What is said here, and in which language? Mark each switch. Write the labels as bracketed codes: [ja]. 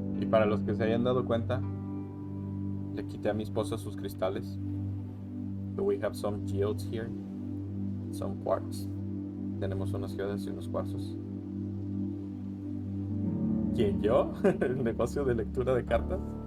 [es] Para los que se hayan dado cuenta, le quité a mi esposa sus cristales. [en] So we have some geodes here, some quartz. [es] Tenemos unas geodas y unos cuarzos. ¿Quién, yo? ¿El negocio de lectura de cartas?